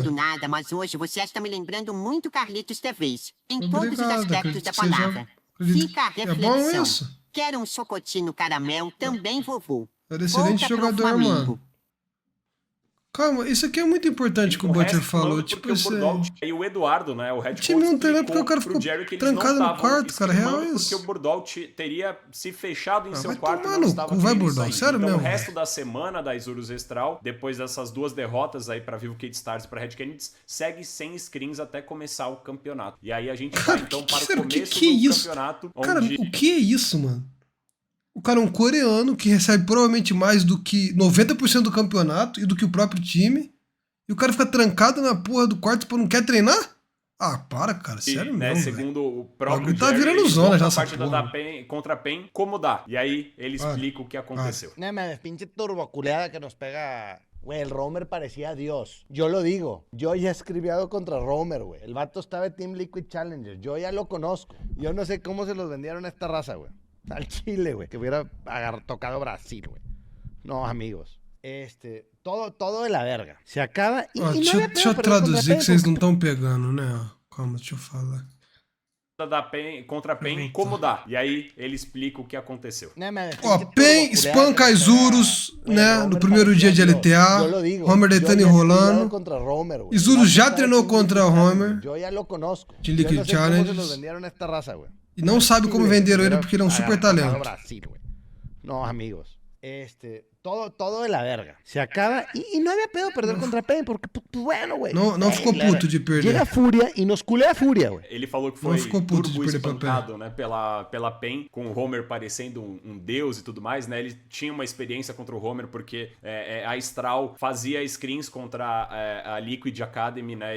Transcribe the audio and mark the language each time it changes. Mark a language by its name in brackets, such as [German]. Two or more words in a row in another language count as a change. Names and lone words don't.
[Portuguese] Do nada, mas hoje você está me lembrando muito Carlitos TVs, em todos os aspectos da palavra. Fica a reflexão. É bom isso. Quero um socotinho caramel, também vovô. Era excelente jogador, mano. Calma, isso aqui é muito importante que o Butcher falou. Tipo, esse... E o Eduardo, né, o [English] head coach, [Portuguese] time não tem nada porque o cara ficou trancado no quarto, cara. Real isso. Porque o Burdol teria se fechado em seu vai quarto e tomar não no estava cu, vai, querendo Burdol, sair. sério então, mesmo, o resto da semana da Isurus Astral, depois dessas 2 derrotas aí pra Vivo Cade Stars e pra Red Kennedy, segue sem screens até começar o campeonato. E aí a gente vai então para o começo do campeonato. Cara, o que é isso, mano? O cara é um coreano que recebe provavelmente mais do que 90% do campeonato e do que o próprio time. E o cara fica trancado na porra do quarto porque não quer treinar? Ah, para, cara. Sério mesmo, segundo o próprio tá virando zona já essa partida da PEN contra a PEN, como dá? E aí ele explica o que aconteceu. [Spanish] No mames, pinche turboculeada que nos pega. Güey, el Romer parecía Dios. Yo lo digo. Yo ya he escribiado contra Romer, güey. El vato estaba en Team Liquid Challenger. Yo ya lo conozco. Yo no sé cómo se los vendieron a esta raza, güey. Al Chile, güey. Que hubiera tocado Brasil, güey. No, amigos. Todo de la verga. Se acaba [Portuguese] e não deixa eu traduzir que vocês não estão pegando, né? Calma, deixa eu falar. Da PEN contra a PEN, como dá? E aí ele explica o que aconteceu. Ó, PEN espanca Isurus, né? No primeiro dia de LTA. Homer deitando e rolando. Isurus já treinou contra o Homer de Liquid Challenge. E não sabe como venderam ele porque ele é um super talento. Não, [Spanish] amigos. todo de la verga. Se acaba y no había pedo perder contra Pain, porque, pues, bueno, güey. [Portuguese] Não ficou puto de perder. [Spanish] Chega a Fúria e nos culea a Fúria, güey. [Portuguese] Ele falou que foi ficou puto de turbo perder pra espancado, né, pela PEN, com o Homer parecendo um deus e tudo mais, né? Ele tinha uma experiência contra o Homer, porque a Astral fazia screens contra a Liquid Academy, né?